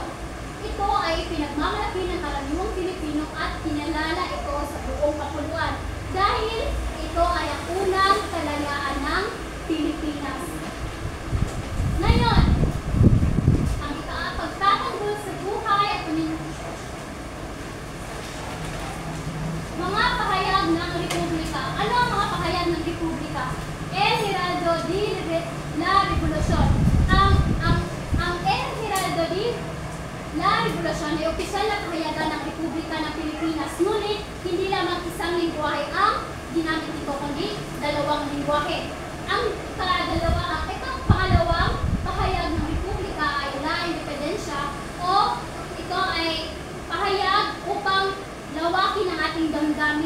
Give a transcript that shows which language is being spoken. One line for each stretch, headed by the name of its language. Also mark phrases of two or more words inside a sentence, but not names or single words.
Filipino: Ito ay pinagmamalaki ng karaniwang Pilipino at kinalala ito sa buong kapuluan dahil ito ay ang unang kalayaan ng Pilipinas. Ngayon, ang pagtatanggol sa buhay at mga pahayag ng Republika. Ano ang mga pahayag ng Republika? El Heraldo de la Revolución. Ang El Heraldo de la Revolución ay opisyal na pahayagan ng Republika ng Pilipinas. Ngunit, hindi lamang isang lingwahe ang ginamit nito, kundi dalawang lingwahe. Ang pangalawang pahayag ng Republika ay La Independencia o ito ay pahayag upang lawakin ang ating damdamin.